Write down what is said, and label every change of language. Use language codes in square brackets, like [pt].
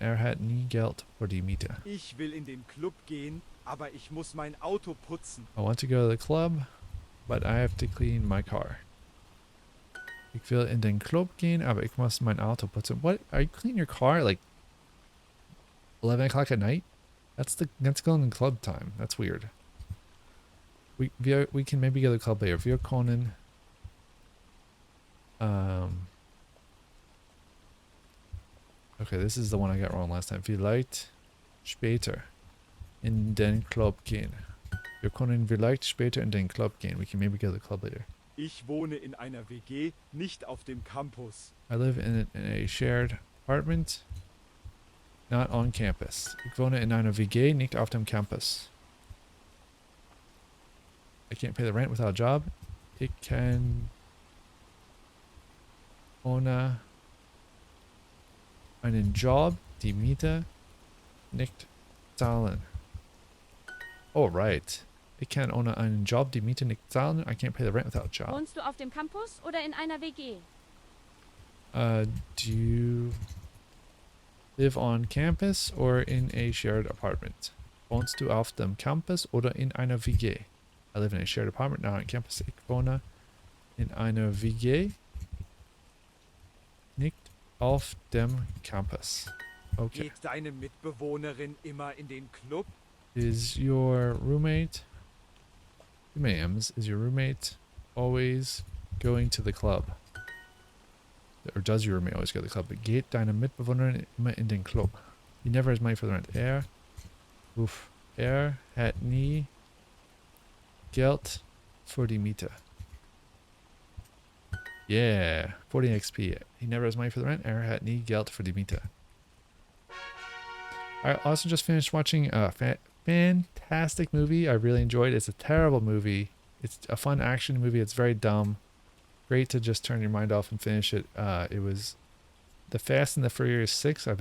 [de] Hat nie Geld für die Miete. Ich will in den Club gehen, aber ich muss mein Auto putzen. [en] I want to go to the club, but I have to clean my car. [de] Ich will in den Club gehen, aber ich muss mein Auto putzen. [en] What? Are you cleaning your car at like 11 o'clock at night? That's going in club time. That's weird. We can maybe go to the club later. [de] Wir können [en] okay, this is the one I got wrong last time. [de] Vielleicht später in den Club gehen. Wir können vielleicht später in den Club gehen. [en] We can maybe go to the club later. [de] Ich wohne in einer WG, nicht auf dem Campus. [en] I live in a shared apartment, not on campus. [de] Ich wohne in einer WG, nicht auf dem Campus. [en] I can't pay the rent without a job. [de] Ich kann ohne einen Job die Miete nicht zahlen. [en] Oh, right. [de] Ich kann ohne einen Job die Miete nicht zahlen. [en] I can't pay the rent without a job. [de] Wohnst du auf dem Campus oder in einer WG? [en] Do you live on campus or in a shared apartment? [de] Wohnst du auf dem Campus oder in einer WG? [en] I live in a shared apartment, not on campus. [de] Ich wohne in einer WG, nicht auf dem Campus. [en] Okay. [de] Geht deine Mitbewohnerin immer in den Club? [en] Is your roommate, ma'ams, is your roommate always going to the club? Or does your roommate always go to the club? [de] But geht deine Mitbewohnerin immer in den Club? [en] He never has money for the rent. [de] Er hat nie Geld für die Miete. [en] Yeah, 40 XP. He never has money for the rent. [de] Er hat nie Geld für die Miete. [en] I also just finished watching fantastic movie. I really enjoyed it. It's a terrible movie. It's a fun action movie. It's very dumb. Great to just turn your mind off and finish it. It was the Fast and the Furious 6.